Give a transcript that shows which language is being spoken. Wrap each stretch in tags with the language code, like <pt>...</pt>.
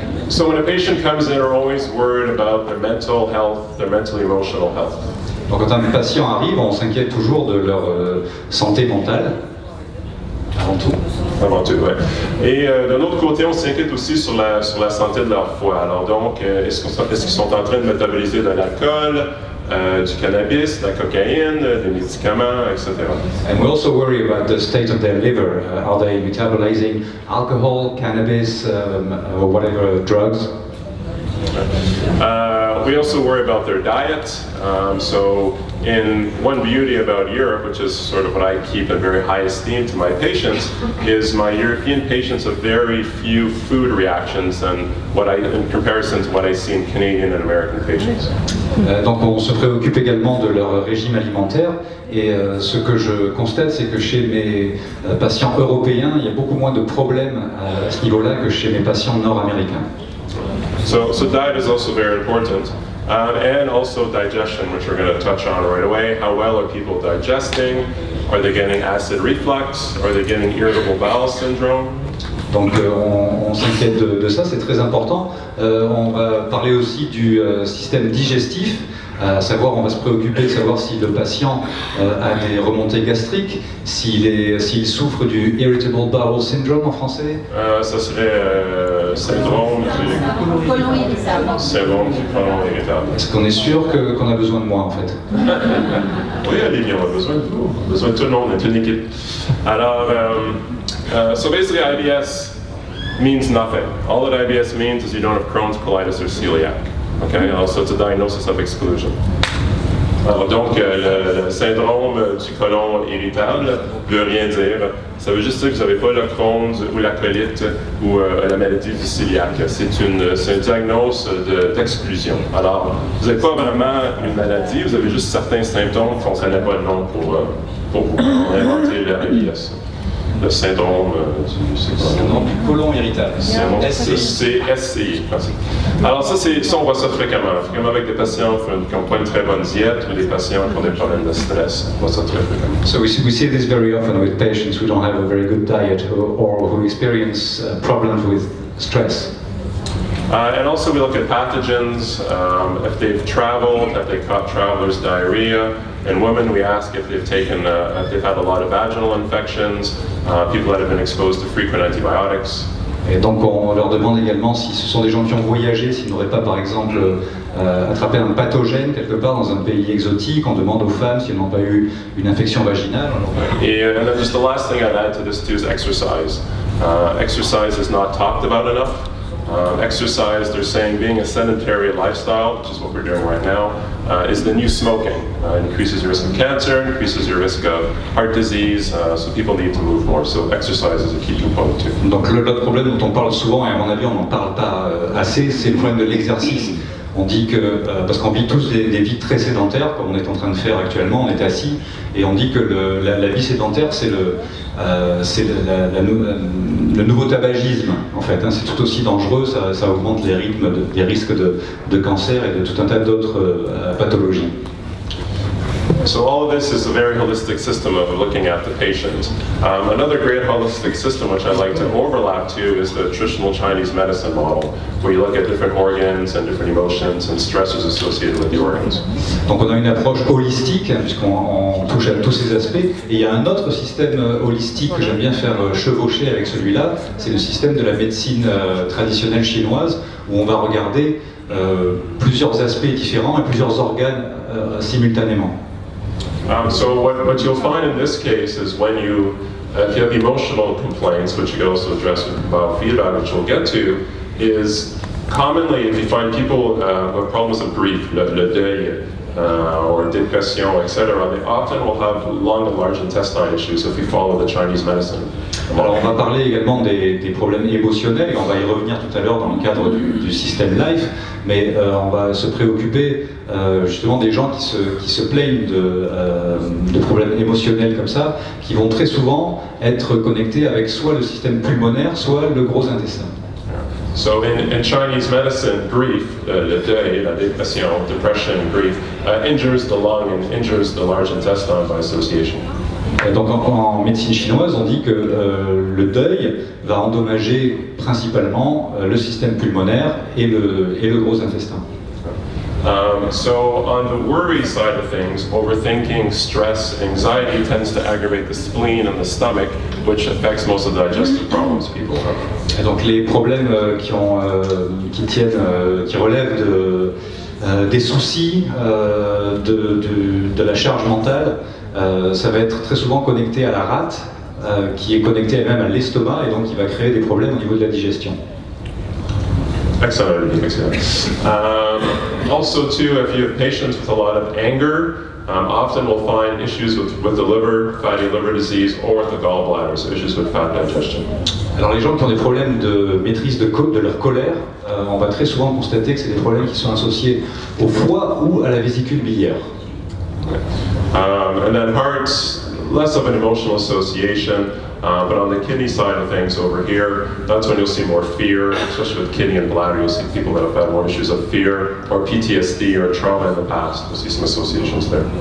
<en>So when a patient comes in, we're always worried about their mental health, their mental emotional health.</en> <fr>Donc quand un patient arrive, on s'inquiète toujours de leur santé mentale, avant tout. Avant tout, oui. Et d'un autre côté, on s'inquiète aussi sur la santé de leur foie. Alors donc, est-ce qu'ils sont en train de métaboliser de l'alcool, du cannabis, de la cocaïne, des médicaments, etc.</fr> <en>And we also worry about the state of their liver. Are they metabolizing alcohol, cannabis, or whatever drugs? We also worry about their diet. So in one beauty about Europe, which is sort of what I keep in very high esteem to my patients, is my European patients have very few food reactions in comparison to what I see in Canadian and American patients.</en> <fr>Donc on se préoccupe également de leur régime alimentaire, et ce que je constate, c'est que chez mes patients européens, il y a beaucoup moins de problèmes à ce niveau-là que chez mes patients nord-américains.</fr> <en>So diet is also very important, and also digestion, which we're going to touch on right away. How well are people digesting? Are they getting acid reflux? Are they getting irritable bowel syndrome?</en> <fr>Donc on s'inquiète de ça, c'est très important. On va parler aussi du système digestif, à savoir on va se préoccuper de savoir si le patient a des remontées gastriques, s'il souffre du</fr> <en>irritable bowel syndrome</en> <fr>en français. Ça serait syndrome du côlon irritable. Syndrome du côlon irritable. Est-ce qu'on est sûr qu'on a besoin de moi en fait? Oui, Olivier, on a besoin de vous. On a besoin de tout le monde, on est une équipe.</fr> <en>Alors, so basically IBS means nothing. All that IBS means is you don't have Crohn's, colitis, or celiac. Okay, so it's a diagnosis of exclusion.</en> <fr>Alors donc, le syndrome du côlon irritable ne veut rien dire. Ça veut juste dire que vous n'avez pas le Crohn's ou la colite ou la maladie du cœliaque. C'est un diagnose d'exclusion. Alors, vous n'avez pas vraiment une maladie, vous avez juste certains symptômes qu'on ne connaît pas le nom pour vous. On a inventé le syndrome du côlon irritable. SCI. Alors ça, on voit ça fréquemment avec des patients qui n'ont pas une très bonne diète ou des patients qui ont des problèmes de stress. On voit ça très fréquemment.</fr> <en>So we see this very often with patients who don't have a very good diet or who experience problems with stress. And also we look at pathogens, if they've traveled, if they've caught traveler's diarrhea. In women, we ask if they've had a lot of vaginal infections, people that have been exposed to frequent antibiotics.</en> <fr>Et donc on leur demande également si ce sont des gens qui ont voyagé, s'ils n'auraient pas par exemple attrapé un pathogène quelque part dans un pays exotique. On demande aux femmes si elles n'ont pas eu une infection vaginale.</fr> <en>And then just the last thing I'd add to this too is exercise. Exercise is not talked about enough. Exercise, they're saying being a sedentary lifestyle, which is what we're doing right now, is the new smoking. It increases your risk of cancer, increases your risk of heart disease, so people need to move more. So exercise is a key component too.</en> <fr>Donc l'autre problème dont on parle souvent, et à mon avis on n'en parle pas assez, c'est le problème de l'exercice. On dit que, parce qu'on vit tous des vies très sédentaires, comme on est en train de faire actuellement, on est assis, et on dit que la vie sédentaire, c'est le nouveau tabagisme, en fait. Hein, c'est tout aussi dangereux, ça augmente les risques de cancer et de tout un tas d'autres pathologies.</fr> <en>So all of this is a very holistic system of looking at the patient. Another great holistic system which I like to overlap to is the traditional Chinese medicine model, where you look at different organs and different emotions and stressors associated with the organs.</en> <fr>Donc on a une approche holistique, hein, puisqu'on touche à tous ces aspects, et il y a un autre système holistique que j'aime bien faire chevaucher avec celui-là, c'est le système de la médecine traditionnelle chinoise, où on va regarder plusieurs aspects différents et plusieurs organes simultanément.</fr> <en>So what you'll find in this case is when if you have emotional complaints, which you can also address with biofeedback, which we'll get to, is commonly if you find people who have problems of grief,</en> <fr>le deuil,</fr> <en>or dépression, etc., they often will have lung and large intestine issues if you follow the Chinese medicine.</en> <fr>Alors on va parler également des problèmes émotionnels, et on va y revenir tout à l'heure dans le cadre du système LIFE, mais on va se préoccuper justement des gens qui se plaignent de problèmes émotionnels comme ça, qui vont très souvent être connectés avec soit le système pulmonaire, soit le gros intestin.</fr> <en>So in Chinese medicine, grief,</en> <fr>le deuil, la dépression,</fr> <en>depression, grief, injures the lung and injures the large intestine by association.</en> <fr>Et donc en médecine chinoise, on dit que le deuil va endommager principalement le système pulmonaire et le gros intestin.</fr> <en>So on the worry side of things, overthinking, stress, anxiety tends to aggravate the spleen and the stomach, which affects most of the digestive problems people have.</en> <fr>Et donc les problèmes qui relèvent des soucis, de la charge mentale, ça va être très souvent connecté à la rate, qui est connectée elle-même à l'estomac, et donc qui va créer des problèmes au niveau de la digestion. Excellent.</fr> <en>Also, too, if you have patients with a lot of anger, often we'll find issues with the liver, fatty liver disease, or with the gallbladder, so issues with fat digestion.</en> <fr>Alors les gens qui ont des problèmes de maîtrise de leur colère, on va très souvent constater que c'est des problèmes qui sont associés au foie ou à la vésicule biliaire.</fr> <en>And then hearts, less of an emotional association, but on the kidney side of things over here, that's when you'll see more fear, especially with kidney and bladder. You'll see people that have had more issues of fear or PTSD or trauma in the past. You'll see some associations there.</en>